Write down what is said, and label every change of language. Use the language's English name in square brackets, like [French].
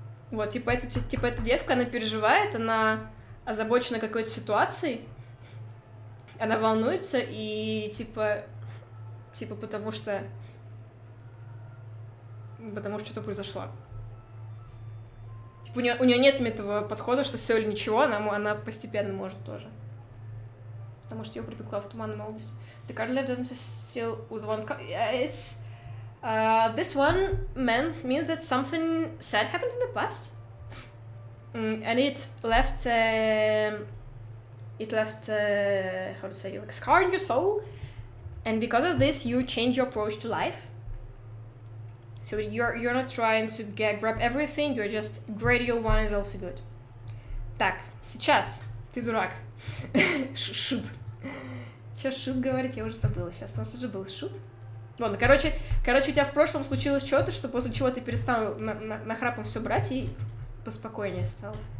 [Russian] Вот, типа, эта девка, она переживает, она озабочена какой-то ситуацией, она волнуется, и, типа, потому что что-то произошло. Типа, у нее нет этого подхода, что все или ничего, она постепенно может тоже. Потому что ее припекла в туманной молодости. [English] The card left doesn't still with one card. It's... this one means that something sad happened in the past. And it left... how to say, like a scar in your soul. And because of this, you change your approach to life. So you're not trying to grab everything, you're just gradual one is also good. [Russian] Так, сейчас ты дурак. Шут. Что шут говорит, я уже забыла. Сейчас у нас уже был шут. Ладно, короче, у тебя в прошлом случилось что-то, что после чего ты перестал нахрапом все брать и поспокойнее стал.